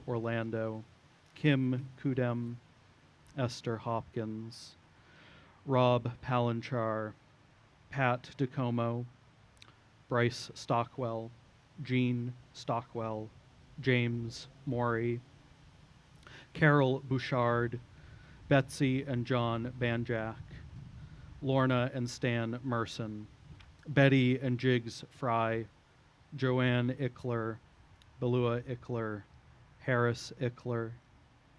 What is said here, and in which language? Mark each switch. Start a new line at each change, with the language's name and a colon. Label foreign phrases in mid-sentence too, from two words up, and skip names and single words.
English: Orlando, Kim Kudem, Esther Hopkins, Rob Palanchar, Pat DeComo, Bryce Stockwell, Jean Stockwell, James Morey, Carol Bouchard, Betsy and John Banjack, Lorna and Stan Merson, Betty and Jiggs Fry, Joanne Ickler, Belua Ickler, Harris Ickler,